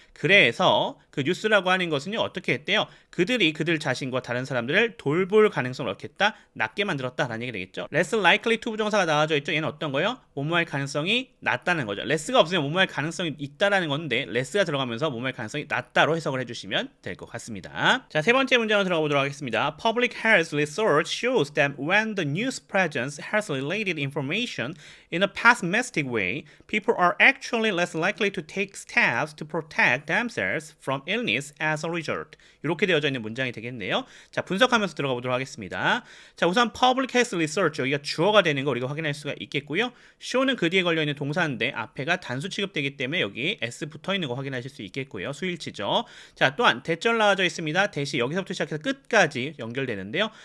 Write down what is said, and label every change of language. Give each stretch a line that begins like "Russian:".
Korean: 그래서 그 뉴스라고 하는 것은요, 어떻게 했대요? 그들이 그들 자신과 다른 사람들을 돌볼 가능성을 얻겠다, 낮게 만들었다라는 얘기가 되겠죠.
English: less likely to
Korean: 부정사가 나와져 있죠. 얘는 어떤 거예요? 뭐뭐할 가능성이 낮다는 거죠. less가 없으면 뭐뭐할 가능성이 있다라는 건데 less가 들어가면서 뭐뭐할 가능성이 낮다로 해석을 해주시면 될 것 같습니다. 자, 세 번째 문장으로 들어가 보도록 하겠습니다.
English: Public health research shows that when the news presents health-related information in a pessimistic way, people are actually less likely to take steps to protect themselves from illness as a result.
Korean: 이렇게 되어져 있는 문장이 되겠네요. 자, 분석하면서 들어가 보도록 하겠습니다. 자, 우선 public health research, 여기가 주어가 되는 거 우리가 확인할 수가 있겠고요. show는 그 뒤에 걸려있는 동사인데 앞에가 단수 취급되기 때문에 여기 s 붙어있는 거 확인하실 수 있겠고요. 수일치죠. 자, 또한 대절 나와져 있습니다. 대시 여기서부터 시작해서 끝까지 연결되는데요.